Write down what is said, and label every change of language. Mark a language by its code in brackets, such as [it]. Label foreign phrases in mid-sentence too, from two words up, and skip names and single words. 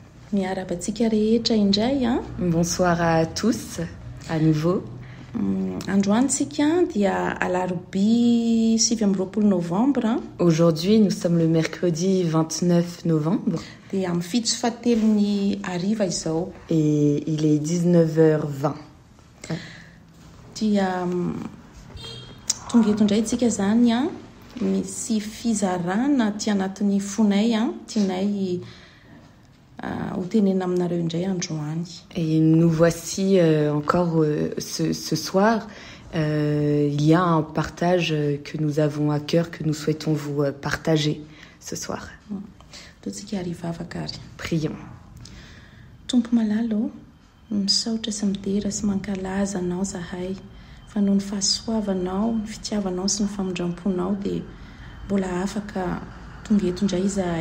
[mg] Miarabantsika rehetra indray a. [fr] Bonsoir à tous, à nouveau. [mg] Androantsika dia alarobia 7 novembre. [fr] Aujourd'hui, nous sommes le mercredi 29 novembre. [mg] Dia amin'ny fito sy fahatelon'ny hariva izao. [fr] Et il est 19h20. [mg] Dia tonga eto indray tsika zany a. Misy fizarana ty anatin'ny fonay a. Tianay ho tenena aminareo indray androany. [fr] Et nous voici encore ce soir. Il y a un partage que nous avons à cœur, que nous souhaitons vous partager ce soir. [mg] Totsika harivavaka ary. [fr] Prions. [mg] Tompo malalo, misaotra sy midera sy mankalaza anao zahay. Fa noho ny fahasoavanao, ny fitiavanao sy ny famondram-ponao dia mbola afaka tonga eto indray zahay.